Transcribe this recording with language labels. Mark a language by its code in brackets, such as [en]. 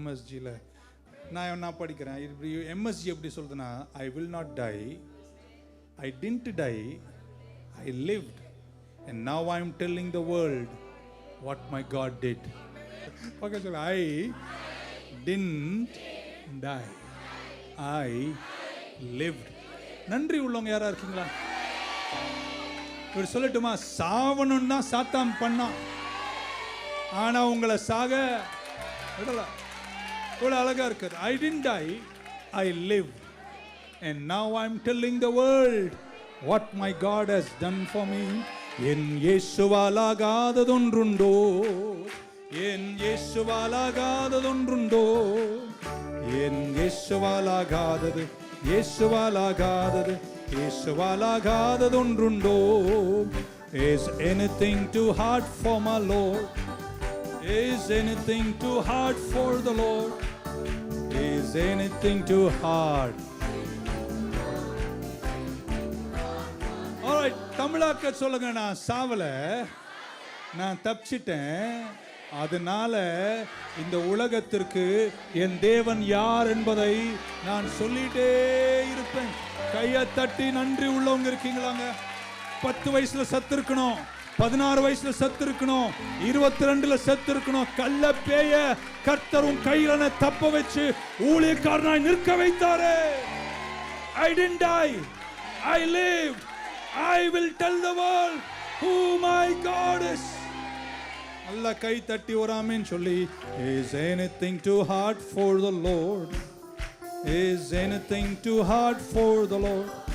[ta] MSG-ல நான் என்ன படிக்கிறேன்? [en] MSG [ta] எப்படி சொல்றதுன்னா, [en] I will not die, I didn't die, I lived, and now I am telling the world what my God did. Okay, so I didn't die, I lived. [ta] நன்றி உள்ளவங்க யாரா இருக்கீங்களா? இவர் சொல்லட்டுமா? சாவணும் தான் சாத்தான் பண்ணான், ஆனா உங்களை சாக விடல. இவ்வளவு அழகா இருக்கு. [en] I didn't die, I lived, and now I'm telling the world what my God has done for me. [ta] என் இயேசுவால் ஆகாததொன்றுண்டோ, என் இயேசுவால் ஆகாததொன்றுண்டோ, என் இயேசுவால் ஆகாதது, இயேசுவால் ஆகாதது, இயேசுவால் ஆகாததொன்றுண்டோ. [en] Is anything too hard for my Lord? Is anything too hard for the Lord? Is anything too hard? All right, [ta] தமிழாக்க சொல்லுங்க. நான் சாவல, நான் தப்பிச்சிட்டேன். அதனால இந்த உலகத்திற்கு என் தேவன் யார் என்பதை நான் சொல்லிட்டே இருப்பேன். கையை தட்டி நன்றி உள்ளவங்க இருக்கீங்களாங்க? 10 வயசுல சத்து இருக்கணும், 16 வயசுல சத்து இருக்கணும், 22ல சத்து இருக்கணும். கள்ள பேய கர்த்தரும் கையில தப்ப வச்சு ஊழியக்காரனாய் நிற்க வைத்தாரே. [en] I didn't die, I lived, I will tell the world who my God is. Allah [ta] கை தட்டி ஒரு ஆமென் சொல்லி, [en] is anything too hard for the Lord? Is anything too hard for the Lord?